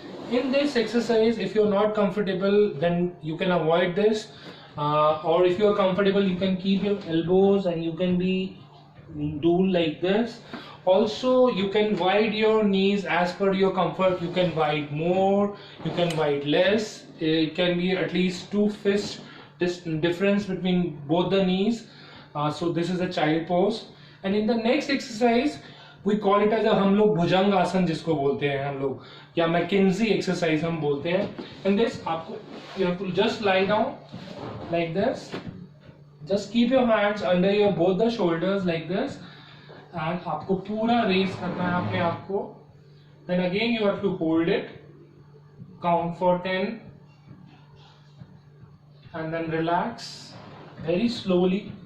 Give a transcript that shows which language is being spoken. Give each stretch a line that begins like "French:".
English: In this exercise, if you're not comfortable, then you can avoid this, or if you're comfortable, you can keep your elbows and you can do like this. Also, you can wide your knees as per your comfort. You can wide more, you can wide less. It can be at least 2 fists difference between both the knees. So this is a child pose. And in the next exercise, we call it as a,
Hindi: हम लोग भुजंग आसन जिसको बोलते हैं हम लोग, या McKenzie exercise हम बोलते हैं.
English: In this, आपको you have to just lie down like this. Just keep your hands under your both the shoulders like this, and
Hindi: आपको पूरा रेस करना है अपने आप को.
English: Then again you have to hold it, count for 10, and then relax very slowly.